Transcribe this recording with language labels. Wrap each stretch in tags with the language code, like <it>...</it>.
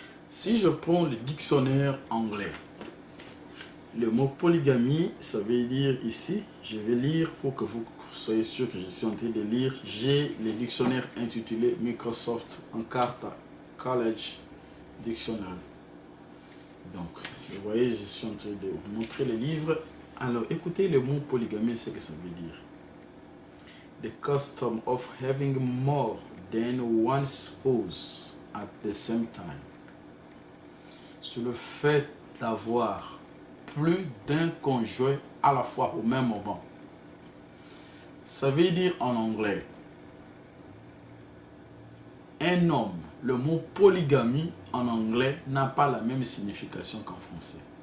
<fr>Si je prends le dictionnaire anglais, le mot polygamie, ça veut dire ici, je vais lire pour que vous soyez sûr que je suis en train de lire. J'ai le dictionnaire intitulé Microsoft Encarta College Dictionary. Donc, vous voyez, je suis en train de vous montrer le livre. Alors, écoutez le mot polygamie, ce que ça veut dire.</fr> <en>The custom of having more than one spouse at the same time.</en> <fr>C'est le fait d'avoir plus d'un conjoint à la fois au même moment. Ça veut dire en anglais, un homme, le mot polygamie en anglais n'a pas la même signification qu'en français.</fr>